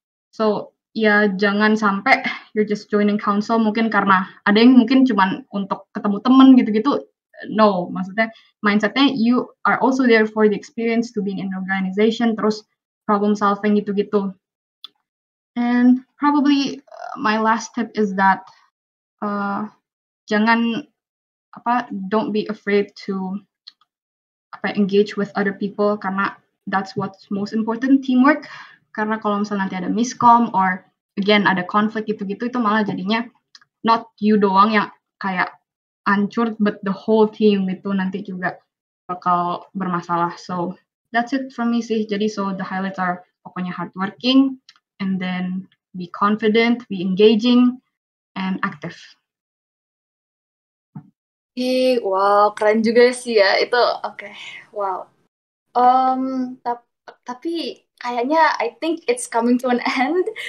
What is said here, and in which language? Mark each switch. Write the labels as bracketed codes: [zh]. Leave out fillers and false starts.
[id] So ya jangan sampai [en] you're just joining council [id] mungkin karena ada yang mungkin cuman untuk ketemu temen gitu-gitu. [en] No, [id] maksudnya mindsetnya [en] you are also there for the experience to being in an organization, [id] terus [en] problem solving [id] gitu-gitu. [en] And probably my last tip is that don't be afraid to engage with other people, [id] karena [en] that's what's most important, teamwork. [id] Karena kalau misalnya nanti ada miscom [en] or again [id] ada konflik gitu-gitu, itu malah jadinya [en] not you [id] doang yang kayak hancur, [en] but the whole team [id] itu nanti juga bakal bermasalah. [en] So that's it from me sih. Jadi so the highlights are [id] pokoknya [en] hardworking, and then be confident, be engaging, and active. [id] Wow, keren juga sih ya itu. Oke, wow. Tapi kayaknya [en] I think it's coming to an end.